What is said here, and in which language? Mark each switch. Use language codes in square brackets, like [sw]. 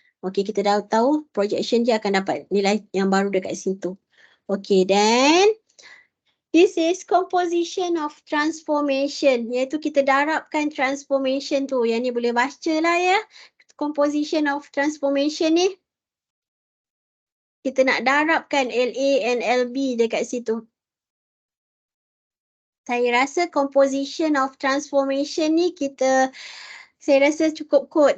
[ms] Okay, kita dah tahu projection dia akan dapat nilai yang baru dekat situ. [en] Okay, then this is composition of transformation. [ms] Iaitu kita darabkan transformation tu. Yang ni boleh baca lah ya. Composition of transformation ni. Kita nak darabkan LA and LB dekat situ. Saya rasa composition of transformation ni saya rasa cukup kot.